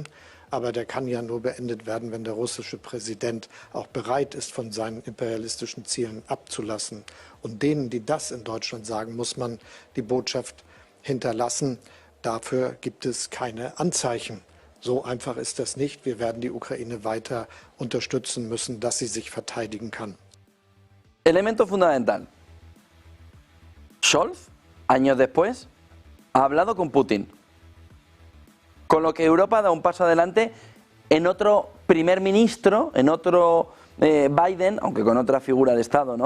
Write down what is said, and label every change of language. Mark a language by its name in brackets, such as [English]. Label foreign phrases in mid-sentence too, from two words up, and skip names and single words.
[German] Aber der kann ja nur beendet werden, wenn der russische Präsident auch bereit ist, von seinen imperialistischen Zielen abzulassen. Und denen, die das in Deutschland sagen, muss man die Botschaft hinterlassen. Dafür gibt es keine Anzeichen. So einfach ist das nicht. Wir werden die Ukraine weiter unterstützen müssen, dass sie sich verteidigen kann. [Spanish] Elemento fundamental. Scholz, años después, ha hablado con Putin. Con lo que Europa da un paso adelante en otro primer ministro, en otro Biden, aunque con otra figura de Estado, ¿no?